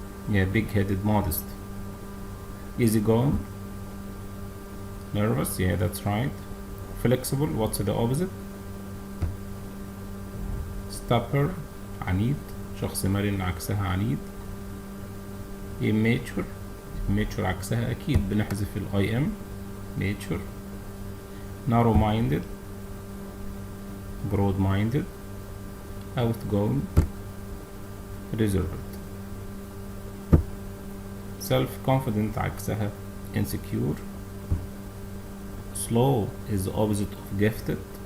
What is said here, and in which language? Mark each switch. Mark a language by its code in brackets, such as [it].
[en] Yeah, big-headed, modest. Easygoing, nervous. Yeah, that's right. Flexible, what's the opposite? stubborn, [ar] عنيد. شخص مرن عكسها عنيد. immature عكسها أكيد بنحذف ال IM. [en] mature. narrow minded, broad minded, outgoing, reserved. self confident [ar] عكسها [en] insecure. slow is the opposite of gifted.